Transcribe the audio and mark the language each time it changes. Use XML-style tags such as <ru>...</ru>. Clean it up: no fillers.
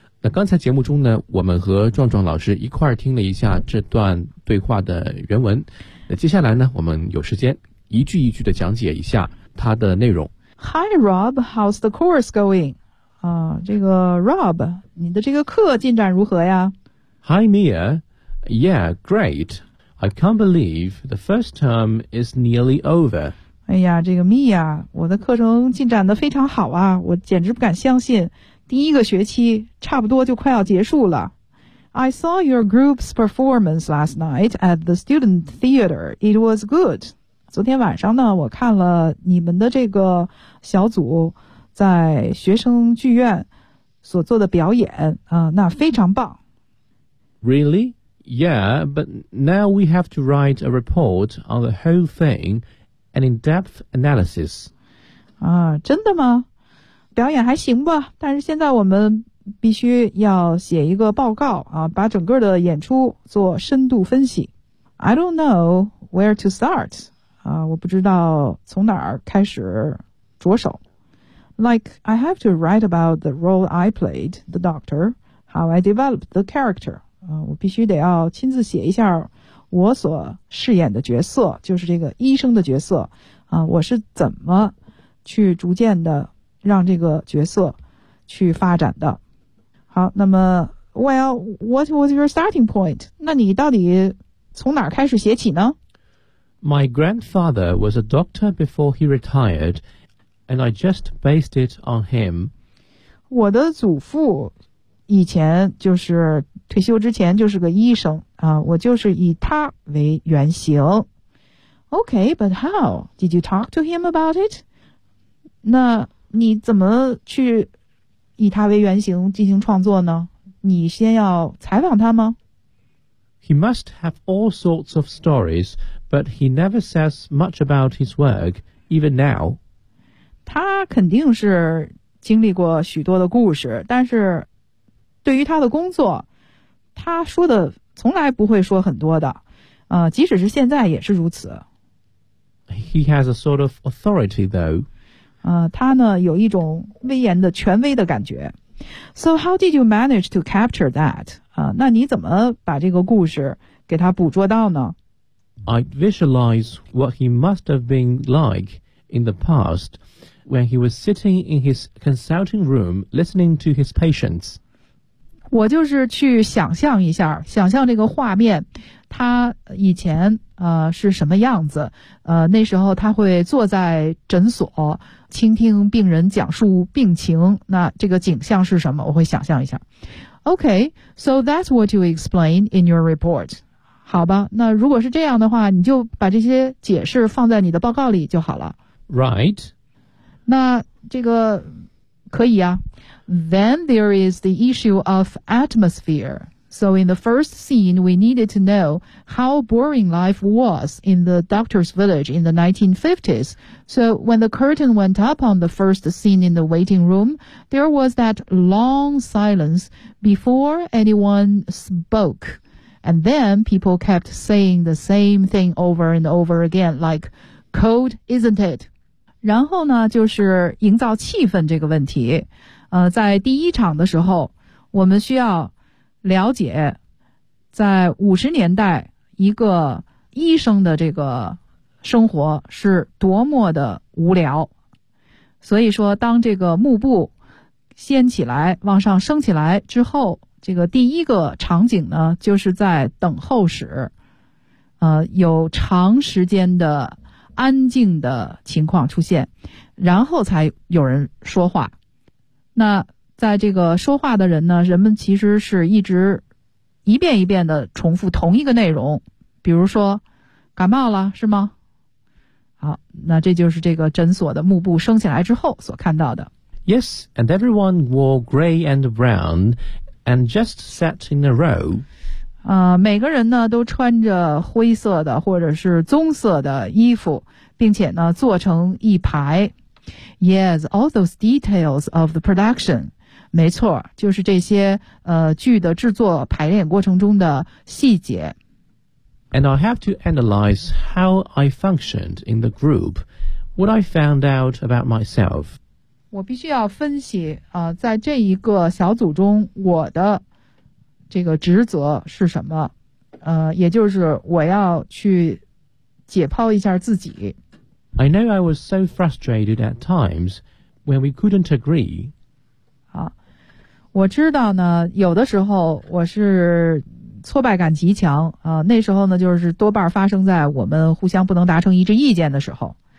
<zh>那刚才节目中呢，我们和壮壮老师一块儿听了一下这段对话的原文。那接下来呢，我们有时间一句一句的讲解一下它的内容。</zh> <en>Hi Rob, how's the course going?</en> <zh>这个 Rob, 你的这个课进展如何呀？</zh> <en>Hi Mia, yeah, great. I can't believe the first term is nearly over.</en> <zh>哎呀，这个 Mia, 我的课程进展得非常好啊，我简直不敢相信。第一个学期差不多就快要结束了。</zh> <en>I saw your group's performance last night at the student theater. It was good.</en> <zh>昨天晚上呢，我看了你们的这个小组在学生剧院所做的表演，那非常棒。</zh> <en>Really? Yeah, but now we have to write a report on the whole thing, an in-depth analysis.</en> <zh>啊，真的吗？表演还行吧，但是现在我们必须要写一个报告啊，把整个的演出做深度分析。</zh> <en>I don't know where to start.</en> <zh>啊，我不知道从哪儿开始着手。</zh> <en>Like, I have to write about the role I played, the doctor, how I developed the character.</en> <zh>啊，我必须得要亲自写一下我所饰演的角色，就是这个医生的角色。啊，我是怎么去逐渐的让这个角色去发展的。好，那么</zh> <en>Well, what was your starting point?</en> <zh>那你到底从哪儿开始写起呢？</zh> <en>My grandfather was a doctor before he retired, and I just based it on him.</en> <zh>我的祖父以前就是退休之前就是个医生，我就是以他为原型。</zh> <en>Okay, but how? Did you talk to him about it?</en> <zh>那你怎么去以他为原型进行创作呢？你先要采访他吗？</zh> <en>He must have all sorts of stories, but he never says much about his work, even now.</en> <zh>他肯定是经历过许多的故事，但是对于他的工作，他说的从来不会说很多的，即使是现在也是如此。</zh> <en>He has a sort of authority, though.</en> <zh>他呢有一种威严的权威的感觉。</zh> <en>So how did you manage to capture that?</en> <zh>那你怎么把这个故事给他捕捉到呢？</zh> <en>I visualize what he must have been like in the past when he was sitting in his consulting room listening to his patients.</en> <zh>我就是去想象一下，想象这个画面，他以前是什么样子，那时候他会坐在诊所倾听病人讲述病情，那这个景象是什么，我会想象一下。</zh> <en>OK, so that's what you explain in your report.</en> <zh>好吧，那如果是这样的话，你就把这些解释放在你的报告里就好了。</zh> <en>Right.</en> <zh>那这个可以啊。</zh> <en>Then there is the issue of atmosphere. So in the first scene, we needed to know how boring life was in the doctor's village in the 1950s. So when the curtain went up on the first scene in the waiting room, there was that long silence before anyone spoke. And then people kept saying the same thing over and over again, like, cold, isn't it?</en> <zh>然后呢，就是营造气氛这个问题。在第一场的时候，我们需要了解在50年代一个医生的这个生活是多么的无聊。所以说当这个幕布掀起来往上升起来之后，这个第一个场景呢就是在等候室，有长时间的安静的情况出现，然后才有人说话。那在这个说话的人呢，人们其实是一直一遍一遍的重复同一个内容，比如说感冒了是吗？好，那这就是这个诊所的幕布升起来之后所看到的。</zh> <en>Yes, and everyone wore gray and brown and just sat in a row.</en> <zh>每个人呢都穿着灰色的或者是棕色的衣服，并且呢坐成一排。</zh> <en>Yes, all those details of the production.</en> <zh>没错，就是这些剧的制作排练过程中的细节。</zh> <en>And I have to analyze how I functioned in the group, what I found out about myself.</en> <zh>我必须要分析在这一个小组中我的这个职责是什么，也就是我要去解剖一下自己。</zh> <en>I know I was so frustrated at times when we couldn't agree.</en> <zh>我知道呢，有的时候我是挫败感极强那时候呢就是多半发生在我们互相不能达成一致意见的时候。</zh>